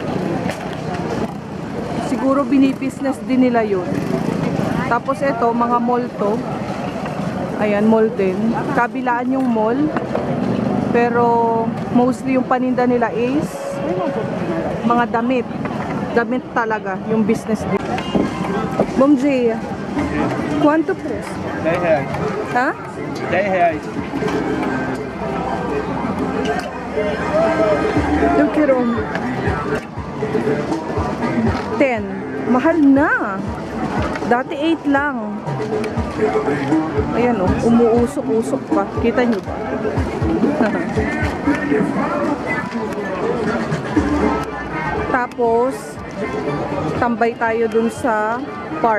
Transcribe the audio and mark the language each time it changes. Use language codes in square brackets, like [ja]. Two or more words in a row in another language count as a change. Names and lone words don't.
[tl] Siguro binibusiness din nila yun. Tapos ito, mga mall to. Ayan, mall din. Kabilaan yung mall. Pero mostly yung paninda nila is mga damit. Damit talaga yung business dito. [pt] Bom dia. Quanto preço? 10 reais. Hã? 10 reais. Eu quero 10. [tl] Mahal na. Dati 8 lang. Ayan, umuusok-usok pa. Kita nyo ba? Tapos tambay tayo dun sa park.